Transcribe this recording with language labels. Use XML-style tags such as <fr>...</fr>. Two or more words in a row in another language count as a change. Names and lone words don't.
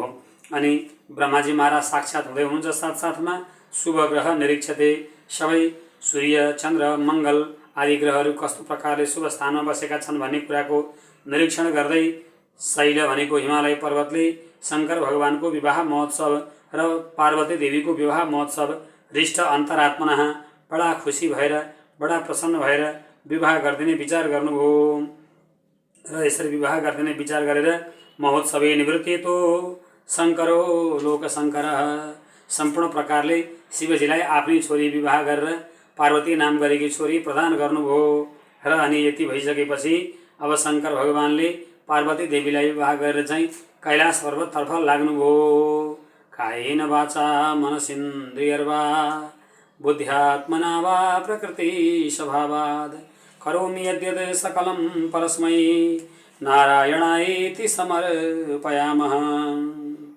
<ne>अनि ब्रह्माजी महाराज साक्षात् हुँदै हुनुहुन्छ। साथसाथमा</ne> <sa>शुभ ग्रह निरीक्षते</sa> <ne>सबै सूर्य चन्द्र मङ्गल आदि ग्रहहरू कस्तो प्रकारले शुभ स्थानमा बसेका छन् भन्ने कुराको निरीक्षण गर्दै शैल भनेको हिमालय पर्वतले शङ्कर भगवानको विवाह महोत्सव र पार्वती देवीको विवाह महोत्सव</ne> <sa>हृष्ट अन्तरात्मना</sa> <ne>बडा खुसी भएर बडा प्रसन्न भएर विवाह गरिदिने विचार गर्नुभयो। र यसरी विवाह गर्दै विचार गरेर</ne> <sa>महोत्सवे निवृत्ति तो शङ्करो लोकशङ्करः</sa> <ne>सम्पूर्ण प्रकारले शिवजीलाई आफ्नै छोरी विवाह गरेर पार्वती नाम गरेकी छोरी प्रदान गर्नुभयो र अनि यति भइसकेपछि अब शङ्कर भगवानले पार्वती देवीलाई विवाह गरेर चाहिँ कैलाश पर्वततर्फ लाग्नुभयो।</ne> <sa>कायेन वाचा मनसेन्द्रियर्वा बुद्ध्यात्मना वा प्रकृति स्वभावात् करोमि यद्यत् सकलं परस्मै नारायणायेति समर्पयामः।</sa>